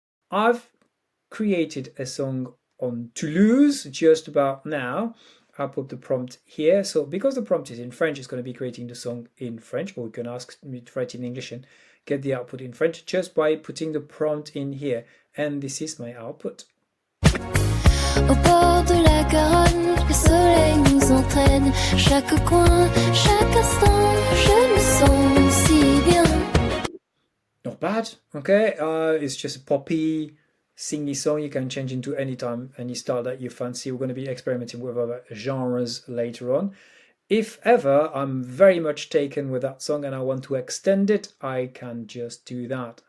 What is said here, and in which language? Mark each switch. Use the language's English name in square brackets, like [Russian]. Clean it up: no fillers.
[English] I've created a song on Toulouse just about now. I'll put the prompt here. So because the prompt is in French, it's going to be creating the song in French, or you can ask me to write in English and get the output in French just by putting the prompt in here. And this is my output. [French] Au bord de la Garonne, le soleil nous entraîne. Chaque coin, chaque instant, je me sens si bien. [English] Not bad, okay? It's just a poppy, singy song. You can change into any time, any style that you fancy. We're going to be experimenting with other genres later on. If ever I'm very much taken with that song and I want to extend it, I can just do that.